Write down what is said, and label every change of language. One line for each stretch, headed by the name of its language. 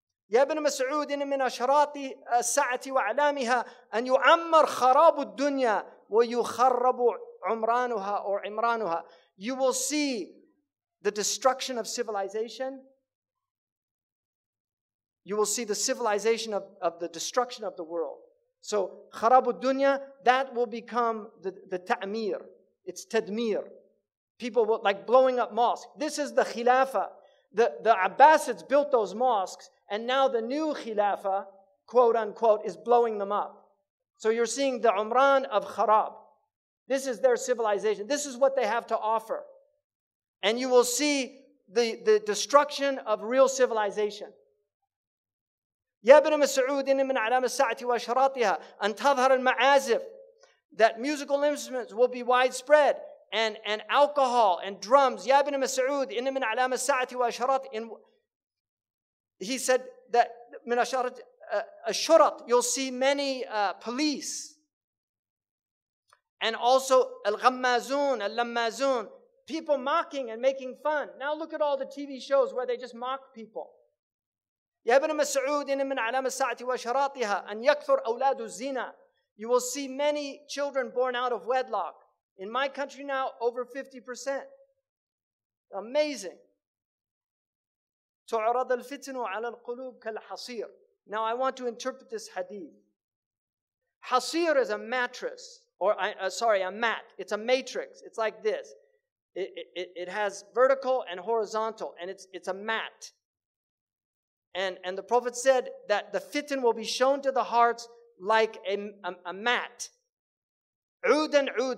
Arabic: يا ابن مسعود من أشراط الساعة وأعلامها أن يعمر خراب الدنيا ويخرب عمرانها or عمرانها.
English: You will see the destruction of civilization. You will see the civilization of the destruction of the world. So
Arabic: خراب الدنيا,
English: that will become the ta'mir. It's tadmir. People will, like blowing up mosques. This is the khilafah. The Abbasids built those mosques, and now the new Khilafah, quote unquote, is blowing them up. So you're seeing the Umran of Kharab. This is their civilization. This is what they have to offer. And you will see the destruction of real civilization.
Arabic: يا ابن مسعود من علامة الساعة وأشراطها أن تظهر المعازف.
English: That musical instruments will be widespread. And alcohol and drums.
Arabic: يا ابن مسعود إن من علامة الساعة وأشراط.
English: He said that
Arabic: من أشارة الشرط,
English: you'll see many police. And also al-ghammazun, al-lammazun, people mocking and making fun. Now look at all the TV shows where they just mock people.
Arabic: يا ابن مسعود إن من علامة الساعة وأشراطها أن يكثر أولاد الزنا.
English: You will see many children born out of wedlock. In my country now, over 50%. Amazing.
Arabic: تعرض الفتن على القلوب كالحصير.
English: Now I want to interpret this hadith. Hasir is a mattress, or a mat. It's a matrix. It's like this. It has vertical and horizontal, and it's a mat. And the Prophet said that the fitan will be shown to the hearts like a mat. Udan.